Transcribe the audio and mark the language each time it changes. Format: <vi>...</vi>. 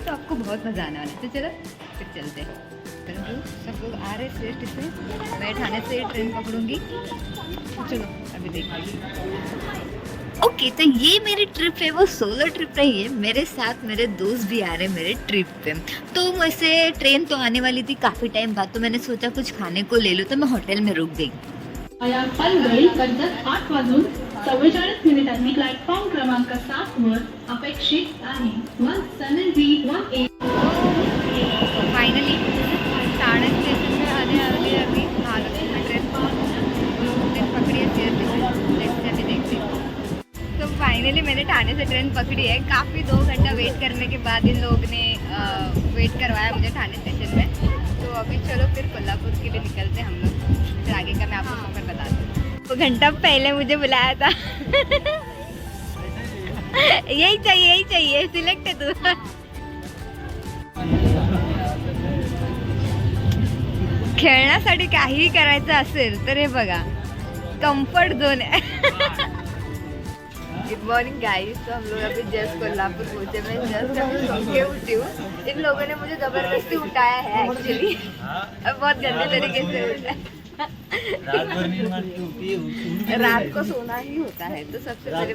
<hi>तो आपको बहुत मज़ा आने वाला है। तो चलो फिर चलते हैं। परंतु सब लोग आ रहे स्टेट से, मैं ठाणे से ट्रेन पकड़ूंगी। तो चलो अभी देखिए। ओके, तो ये मेरी ट्रिप है वो सोलो ट्रिप रही है। मेरे साथ मेरे दोस्त भी आ रहे हैं मेरे ट्रिप पे। तो वैसे ट्रेन तो आने वाली थी काफ़ी टाइम बाद, तो मैंने सोचा कुछ खाने को ले लूँ, तो मैं होटल में रुक गई।</hi> <mr>पालघर कर्जत 8 वाजून 44 मिनिटांनी प्लॅटफॉर्म क्रमांक 7 वर अपेक्षित आहे 1718।</mr> <hi>फाइनली ठाणे स्टेशन पे आने वाली है। अभी महालक्ष्मी में ट्रेन पकड़ी है जैसे अभी देखते हैं। तो फाइनली मैंने ठाणे से ट्रेन पकड़ी है। काफ़ी 2 घंटा वेट करने के बाद इन लोगों ने वेट करवाया मुझे ठाणे स्टेशन में। तो अभी चलो फिर कोल्हापुर के लिए निकलते हैं हम लोग। फिर आगे का मैं आपको सफर बता दूँ। 2 घंटा पहले मुझे बुलाया था। यही चाहिए सिलेक्ट है तू।</hi> <mr>खेळण्यासाठी काहीही करायचं असेल तर हे बघा, कंफर्ट जोन है।</mr> <en>Good morning guys.</en> <hi>तो हम लोग अभी जस्ट कोल्हापुर पहुंचे। मैं जस्ट अभी सो के उठी हूँ। इन लोगों ने मुझे जबरदस्ती उठाया है एक्चुअली। बहुत गंदे तरीके से उठाया। रात को सोना ही होता है। तो सबसे पहले</hi>